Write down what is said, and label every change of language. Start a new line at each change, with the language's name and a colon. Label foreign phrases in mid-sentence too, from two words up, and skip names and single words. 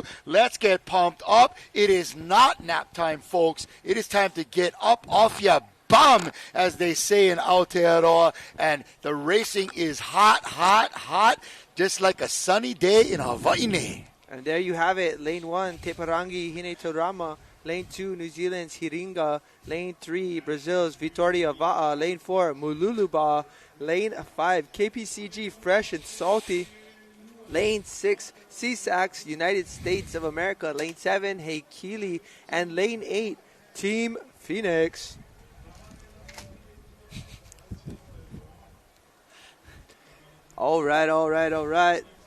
English: Let's get pumped up. It is not nap time, folks. It is time to get up off ya bum, as they say in Aotearoa. And the racing is hot, hot, hot, just like a sunny day in Hawaii. And there you have it. Lane 1, Te Parangi Hinetorama. Lane 2, New Zealand's Hiringa. Lane 3, Brazil's Vitoria Va'a. Lane 4, Mululuba. Lane 5, KPCG Fresh and Salty. Lane 6, CSAX, United States of America. Lane 7, Heikili. And Lane 8, Team Phoenix. All right, all right, all right.